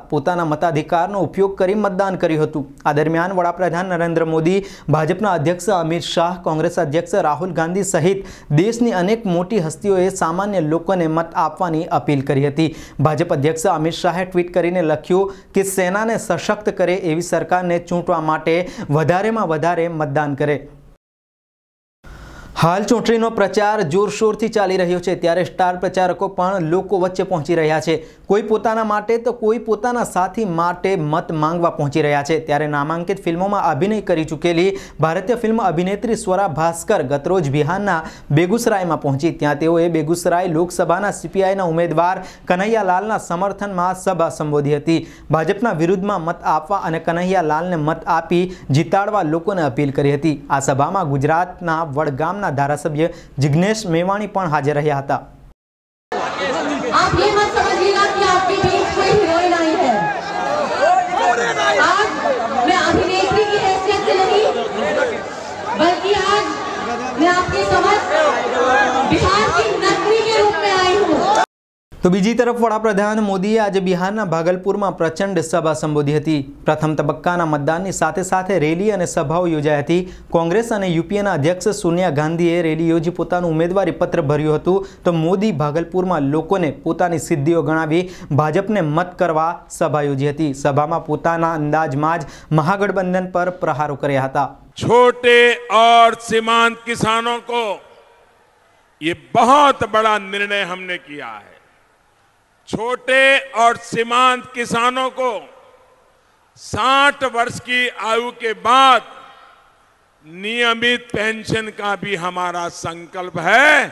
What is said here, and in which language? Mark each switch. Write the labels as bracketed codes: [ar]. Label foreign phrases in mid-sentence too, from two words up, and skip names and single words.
[gu] પોતાના મતાધિકારનો ઉપયોગ કરી મતદાન કર્યું હતું. આ દરમિયાન વડાપ્રધાન નરેંદ્ર મોદી, ભાજપના અધ્યક્ષ અમિત શાહ, કોંગ્રેસ અધ્યક્ષ રાહુલ ગાંધી સહિત દેશની અનેક મોટી હસ્તીઓએ સામાન્ય લોકોને મત આપવાની અપીલ કરી હતી। ભાજપ અધ્યક્ષ અમિત શાહે ટ્વીટ કરીને લખ્યું કે સેનાને સશક્ત કરે એવી સરકારને ચૂંટવા માટે વધારેમાં વધારે મતદાન કરે। હાલ ચૂંટણીનો પ્રચાર જોરશોરથી ચાલી રહ્યો છે, ત્યારે સ્ટાર પ્રચારકો પણ લોકો વચ્ચે પહોંચી રહ્યા છે। કોઈ પોતાના માટે તો કોઈ પોતાના સાથી માટે મત માંગવા પહોંચી રહ્યા છે। ત્યારે નામાંકિત ફિલ્મોમાં અભિનય કરી ચૂકેલી ભારતીય ફિલ્મ અભિનેત્રી સ્વરા ભાસ્કર ગતરોજ બિહારના બેગૂસરાયમાં પહોંચી। ત્યાં તેઓએ બેગૂસરાય લોકસભાના સીપીઆઈના ઉમેદવાર કન્હૈયાલાલના સમર્થનમાં સભા સંબોધી હતી। ભાજપના વિરુદ્ધમાં મત આપવા અને કન્હૈયાલાલને મત આપી જીતાડવા લોકોને અપીલ કરી હતી। આ સભામાં ગુજરાતના વડગામના ધારાસભ્ય જિગ્નેશ મેવાણી પણ હાજર રહ્યા હતા। [hi] आप ये मत समझिएगा कि आपके बीच कोई हीरोइन आई है। आज मैं अभिनेत्री की हैसियत से नहीं, बल्कि आज मैं आपके समक्ष बिहार की नगरी के रूप में आई हूँ। [gu] તો બીજી તરફ વડાપ્રધાન મોદીએ આજ બિહારના ભાગલપુર મેં પ્રચંડ સભા સંબોધી હતી। પ્રથમ તબક્કાના મતદાનની સાથે સાથે રેલી અને સભાઓ યોજાઈ હતી। કોંગ્રેસ અને યૂપીએના અધ્યક્ષ સોનિયા ગાંધીએ રેલી યોજી પોતાનું ઉમેદવારી પત્ર ભર્યું હતું। તો મોદી ભાગલપુર મેં લોકોને પોતાની સિદ્ધિઓ ગણાવી ભાજપને મત કરવા સભા યોજી હતી। સભામાં પોતાના અંદાજમાં જ મહાગઠબંધન પર પ્રહારો કર્યા હતા। [hi] छोटे और सीमांत किसानों को ये बहुत बड़ा निर्णय हमने किया है। छोटे और सीमांत किसानों को 60 वर्ष की आयु के बाद नियमित पेंशन का भी हमारा संकल्प है।